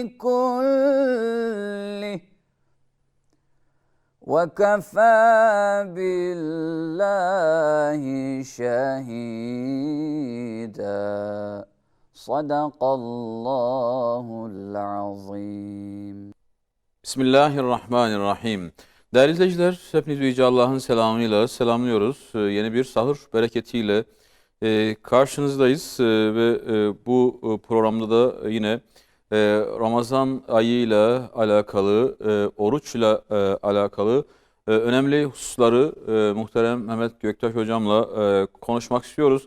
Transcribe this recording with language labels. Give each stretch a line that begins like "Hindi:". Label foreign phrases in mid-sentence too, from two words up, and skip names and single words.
Arabic: كله وكفى بالله شهيدا. صدق الله العظيم. Bismillahirrahmanirrahim.
Turkish: Değerli izleyiciler, hepinizi Yüce Allah'ın selamıyla selamlıyoruz. Yeni bir sahur bereketiyle karşınızdayız ve bu programda da yine Ramazan ayıyla alakalı, oruçla alakalı önemli hususları muhterem Mehmet Göktaş hocamla konuşmak istiyoruz.